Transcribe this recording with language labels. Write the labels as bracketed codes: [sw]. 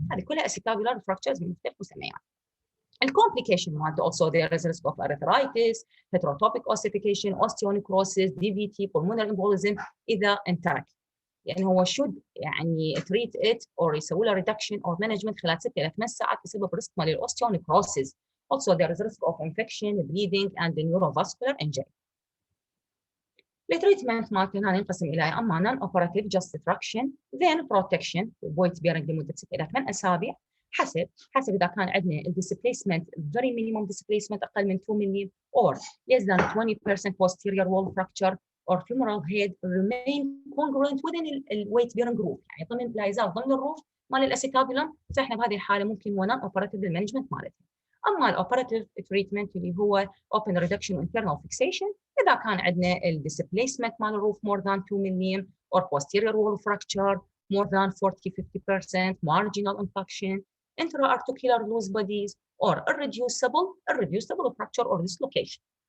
[ar] هذه كلها [en] acetabular fractures [ar] من مختلف مسميات. [en] الcomplication مالته also there is risk of arthritis, heterotopic ossification, osteonecrosis, DVT, pulmonary embolism [ar] إذا انترك. يعني هو should يعني [en] treat it or [ar] يسوي له reduction or management خلال 6 إلى 8 ساعات بسبب risk مال الاوستيونيكروسيس. [en] Also there is risk of infection, bleeding and neurovascular injury. [ar] التريتمنت مالتنا ينقسم الى اما نون اوبراتيف جاست تراكشن ذين بروتكشن بويت بيرنج لمده 6 الى 8 اسابيع حسب اذا كان عندنا الديسبيسمنت فيري مينيموم ديسبيسمنت اقل من 2 ملم [en] or less than 20% posterior wall fracture or femoral head remain congruent within [ar] الويت بيرنج روف، يعني ضمن لا يزال ضمن الروف مال الاسيتابولم، فاحنا بهذه الحاله ممكن نون اوبراتيف بالمانجمنت مالتها. اما الاوبراتيف تريتمنت اللي هو [en] open reduction internal fixation [ar] اذا كان عندنا الديسبيسمنت مال الروف [en] more than 2 [ar] ملم [en] or posterior wall fracture more than 40-50%, marginal infection, intra-articular loose bodies or irreducible fracture or dislocation.